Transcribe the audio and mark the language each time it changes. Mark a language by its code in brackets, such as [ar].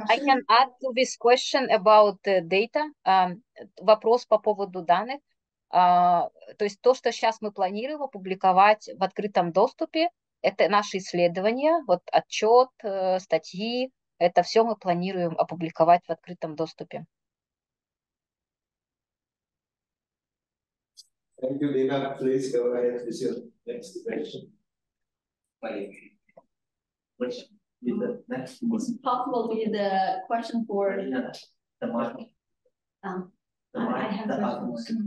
[en] I can add to this question about data. [ru] Вопрос по поводу данных. То есть то, что сейчас мы планируем опубликовать в открытом доступе, это наши исследования, вот отчет, статьи, это все мы планируем опубликовать в открытом доступе. [en] Thank you, Lina. Please go ahead with your next question. Which is the next? Is it possible to get the question for the market? I have the other one.